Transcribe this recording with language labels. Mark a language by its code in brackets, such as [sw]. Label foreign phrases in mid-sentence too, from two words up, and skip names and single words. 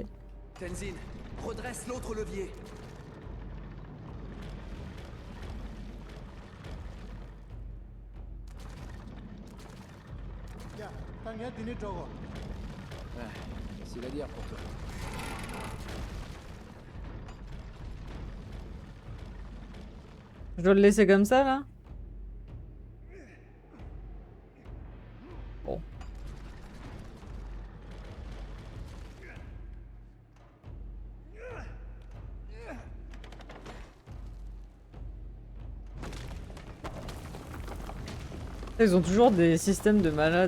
[fr] Tenzin, redresse l'autre levier. [ko] 야, 땅에 드니 저거. [fr] Facile à dire pour toi. Je dois le laisser comme ça là? Bon. Ils ont toujours des systèmes de malades.